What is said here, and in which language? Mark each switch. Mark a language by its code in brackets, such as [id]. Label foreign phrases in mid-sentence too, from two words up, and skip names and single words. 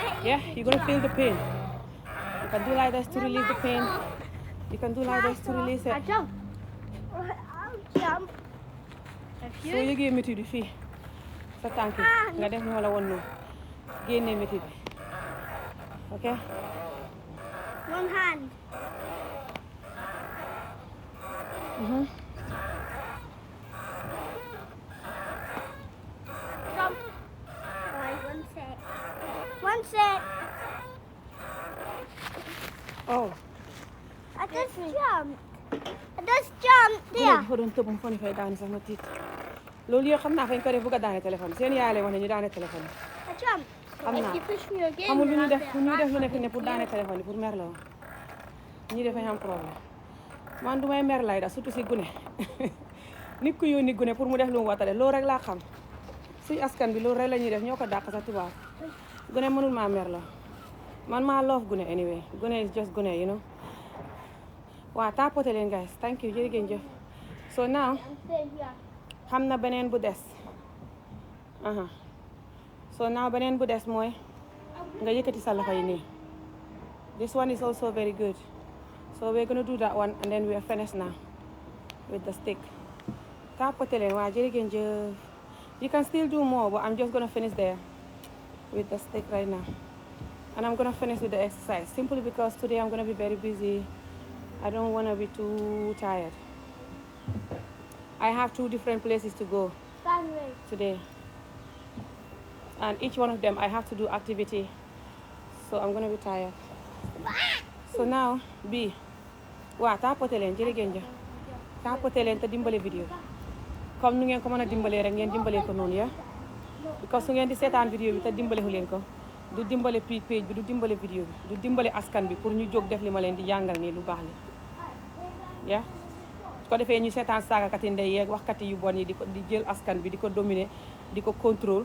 [en] Yeah, you're gonna feel the pain. You can do like this to release the pain. You can do like this to release it. I jump. I'll jump. [wo] soo yëgee métit bi fii sa tànk yi nga def ni ma la woon noonu génnee métit bi ok. [en] One hand. Jump. Right, one sec. One sec. oh I just jumped. I just jumped there. [wo] dafa doon tëb mu fa ne fay daani sax ma tiit loolu yëpp xam naa fañ ko def bëgg a daane téléphone seen yaay lay wax ne ñu daane téléphone [en] I jumped. [wo] xam naa [en] If you push me again, [wo] xamul lu [en] then [wo] ñu [en] I'll [wo] def [en] get [wo] lu ñuy def lu [en] back. [wo] nekk ne pour daane téléphone yi pour mer la woon ñi dafay am problème man du may mer lay da surtout si gune nit ku yónni gune pour mu def lu mu watale loolu rek laa xam suñu askan bi loolu rek la ñuy def ñoo ko dàq sa tubaab gune mënul maa mer la man maa love gune anyway gune [en] is just [wo] gune [en] you know. [wo] waaw tapote leen [en] guys thank you [wo] jërëjëf jëf [en] so now And stay here. [wo] xam na beneen bu des [en] so now [wo] beneen bu des mooy nga yëkkati sa loxo yi nii [en] this one is also very good so we're gonna do that one and then we are finished now with the stick [wo] tapote leen waaw jërëjëf jëf [en] you can still do more but I'm just gonna finish there with the stick right now and I'm gonna finish with the exercise simply because today I'm gonna be very busy. I don't want to be too tired. I have 2 different places to go Stand way. today. And each one of them I have to do activity. So I'm going to be tired. So now, B. [wo] Waaw tapote leen jërëjëf jëf. Tapote leen te dimbale vidéo bi. Comme nu ngeen ko mën a dimbalee rek ngeen dimbalee ko noonu ya. Because su ngeen di seetaan vidéo bi te dimbale leen ko. Du dimbale page bi du dimbale vidéo bi du dimbale askan bi pour ñu jóg def li ma leen di jàngal nii lu baax li yeah su ko defee ñu seetaan saagakat yi ndey yeeg waxkat yu bon yi di jël askan bi di ko dominer di ko contrôle